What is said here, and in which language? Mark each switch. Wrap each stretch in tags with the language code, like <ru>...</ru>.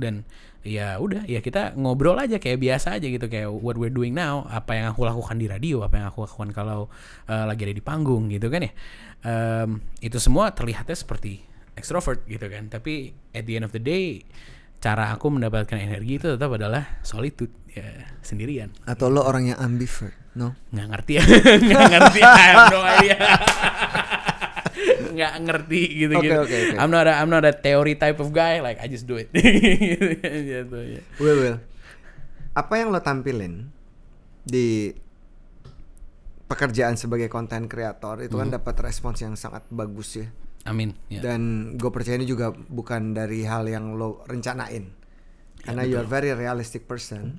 <id>Dan ya udah, ya kita ngobrol aja kayak biasa aja gitu, kayak</id> <en>what we're doing now,</en> <id>apa yang aku lakukan di radio, apa yang aku lakukan kalau lagi ada di panggung gitu kan ya. Itu semua terlihatnya seperti extrovert gitu kan, tapi</id> <en>at the end of the day</en> <id>cara aku mendapatkan energi itu tetap adalah solitude, ya sendirian. Atau lo orang yang ambivert? No? Nggak ngerti ya. Nggak ngerti,</id> <en>I have no idea.</en> <id>Nggak ngerti gitu-gitu. Okay.</id> <en>I'm not a theory type of guy, like I just do it.</en> <id>Gitu, ya. Will, apa yang lo tampilin di pekerjaan sebagai content creator itu kan dapat respons yang sangat bagus ya. Amin. Ya. Dan gue percaya ini juga bukan dari hal yang lo rencanain, karena</id> <en>you are very realistic person.</en>